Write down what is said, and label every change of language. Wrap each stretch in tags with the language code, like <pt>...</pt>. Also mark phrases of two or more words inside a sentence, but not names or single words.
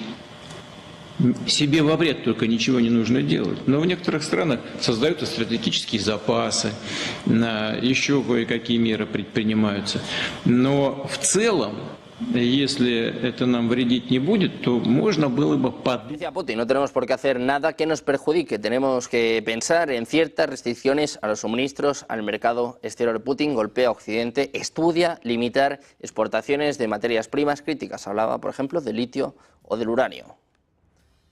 <ru>Себе во вред только ничего не нужно делать. Но в некоторых странах создаются стратегические запасы, еще кое-какие меры предпринимаются. Но в целом, если это нам вредить не будет, то можно было бы подумать.</ru> <es>Decía Putin, no tenemos por qué hacer nada que nos perjudique. Tenemos que pensar en ciertas restricciones a los suministros al mercado exterior. Putin golpea a Occidente, estudia limitar exportaciones de materias primas críticas. Hablaba, por ejemplo, del litio o del uranio.</es>